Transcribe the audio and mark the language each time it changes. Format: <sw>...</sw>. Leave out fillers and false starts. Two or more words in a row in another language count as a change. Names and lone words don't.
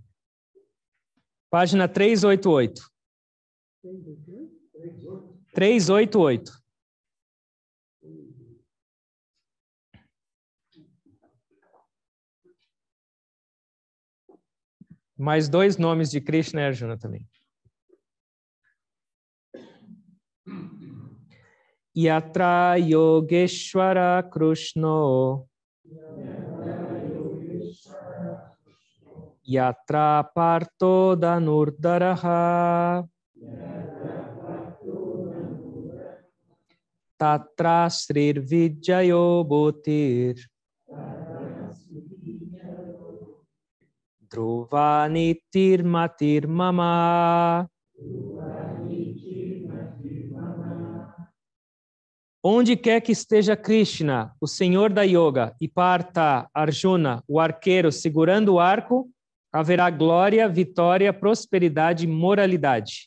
<pt>Página 388. 388. Mais 2 nomes de Krishna e Arjuna também.</pt> <sa>यत्र योगेश्वर कृष्णो यत्र पार्थो धनुर्धरः तत्र श्रीर् विद्ययो भूतिर् ध्रुवनीतिर् मतिर् मम.</sa> <pt>Onde quer que esteja Krishna, o Senhor da Yoga, e Partha, Arjuna, o arqueiro, segurando o arco, haverá glória, vitória, prosperidade e moralidade.</pt>